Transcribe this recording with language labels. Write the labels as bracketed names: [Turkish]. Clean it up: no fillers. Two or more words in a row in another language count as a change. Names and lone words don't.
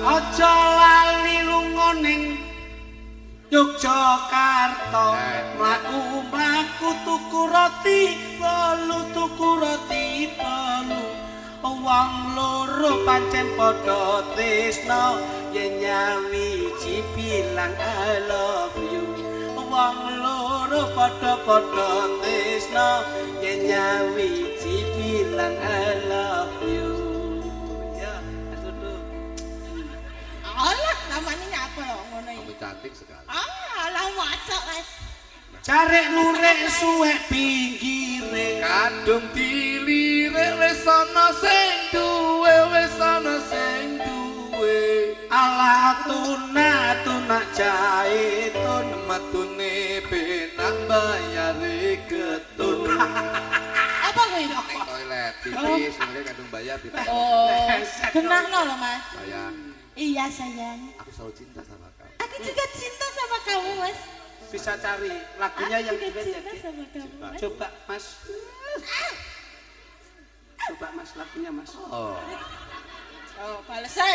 [Javanese] Ojo lali lunga ning Yogyakarta, mlaku-mlaku tuku roti bolu. Wong loro pancen padha tresna, yen nyawiji bilang [English] I love you. [Javanese] Wong loro padha tresna, yen nyawiji bilang [English] I love you. [Javanese] Ya, aduh. Alah namanya nyapa loh ngono iki. [Indonesian] Kamu cantik sekali. [Javanese] Alah masak Mas. Carek lurek suwek pinggire, Kadung dilirik wis ana sing duwe, alah tuna jaitun, metune penak bayare getun. Apa kuwi? Ning toilet pipis, kemudian kadung bayar pipis. Oh, genahno loh Mas. [Indonesian] Sayang, Iya sayang. aku selalu cinta sama kamu. Aku juga cinta sama kamu Mas. bisa cari lagunya yang Aku juga duet ya. cinta [Javanese] Ki? [Indonesian] sama kamu Mas. Coba Mas. Coba Mas lagunya Mas. Oh, [Javanese] Oh, balesan.